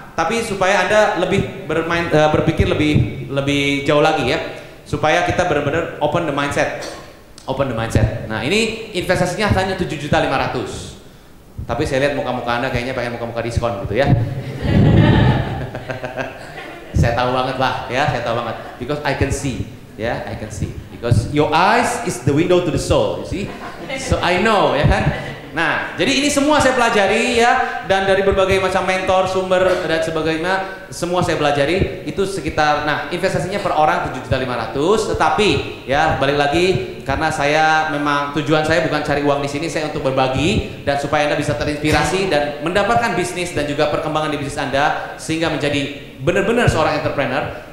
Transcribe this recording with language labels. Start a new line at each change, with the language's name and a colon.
Indonesian: Tapi supaya Anda lebih berpikir lebih jauh lagi ya, supaya kita benar-benar
English: open the mindset.
Indonesian: Nah ini investasinya hanya 7.500.000. Tapi saya lihat muka-muka Anda kayaknya pengen muka-muka diskon gitu ya. Saya tahu banget lah ya, saya tahu banget.
English: Because I can see, ya, I can see. Because your eyes is the window to the soul, you see. So I know,
Indonesian: ya kan. Nah, jadi ini semua saya pelajari ya, dan dari berbagai macam mentor, sumber dan sebagainya, semua saya pelajari. Itu sekitar, nah investasinya per orang 7.500.000. Tetapi ya balik lagi, karena saya memang tujuan saya bukan cari uang di sini, saya untuk berbagi dan supaya Anda bisa terinspirasi dan mendapatkan bisnis dan juga perkembangan di bisnis Anda sehingga menjadi benar-benar seorang entrepreneur.